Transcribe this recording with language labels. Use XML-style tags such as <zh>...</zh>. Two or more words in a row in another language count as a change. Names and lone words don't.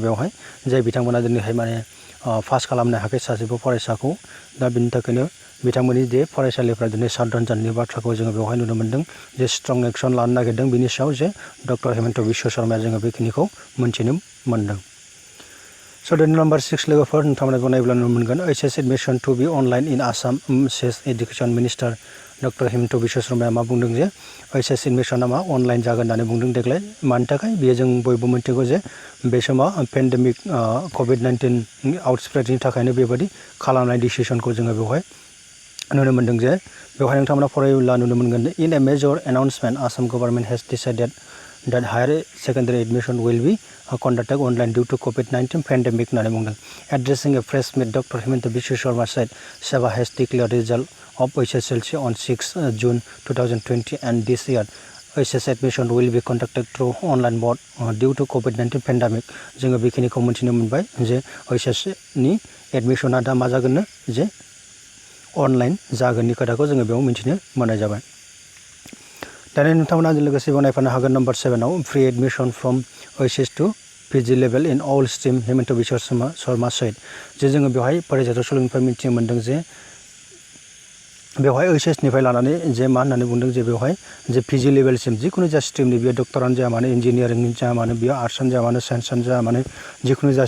<brx>बेवहाय जाय बिथांमोना दिनैहाय माने पास खालामनो हायाखै सासेबो फरायसाखौ दा बिनि थाखायनो बिथांमोननि जे फरायसालिफ्रा दिनै शाटडाउन जानायनि बाथ्राखौ जोङो बेवहाय नुनो मोनदों जे स्ट्रं एक्सन लानो नागिरदों बिनि सायाव जे डक्टर हेमन्त बिश्व शर्माया जोङो बेखिनिखौ मोनथिनो मोनदों स' दानि नम्बर 6 लोगोफोर नोंथांमोना नायोब्ला नुनो मोनगोन</brx> <en>HSLC admission to be online in Assam says Education Minister</en> <brx>डक्टर हिमन्त बिश्व शर्माया मा बुंदों जे HSLC एडमिशना मा अनलाइन जागोन होननानै बुंदों देग्लाय मानि थाखाय बेयो जों बयबो मिथिगौ जे बे समाव पेन्डेमिक COVID-19 आउटस्प्रेडनि थाखायनो बेबायदि खालामनाय डिसिसनखौ जोङो बेवहाय नुनो मोनदों जे बेवहाय नोंथांमोना फरायोब्ला नुनो मोनगोन</brx> <en>in a major announcement Assam government has decided that higher secondary admission will be conducted online due to COVID-19 pandemic</en> <brx>होननानै बुंदों</brx> <en>addressing a press meet Dr. Himanta Biswa Sarma said Sabha has declared result of HSLC on 6 June 2020 and this year HSLC admission will be conducted through online mode due to COVID-19 pandemic</en> <brx>जोङो बेखिनिखौ मिथिनो मोनबाय जे HSLC नि एडमिशना दा मा जागोननो जे अनलाइन जागोननि खोथाखौ जोङो बेयाव मिथिनो मोननाय जाबाय दानि नोंथांमोना लोगोसे नायफानो हागोन नम्बर 7 आव</brx> <en>free admission from HS to PG level in all stream</en> <brx>हिमन्त बिश्व शर्मा said जे जोङो बेवहाय फरायसालियाव सोलोंथाइनिफ्राय मिथिनो मोनदों जे बेवहाय HS निफ्राय लानानै जे मा होननानै बुंदों जे बेवहाय जे PG लेवलसिम जिखुनु जा स्ट्रीमनि बियो डक्टरानो जाया मानो इन्जिनियारिंनि जाया मानो बियो आर्ट्सआनो जाया मानो साइन्सआनो जाया मानो जिखुनु जा</brx>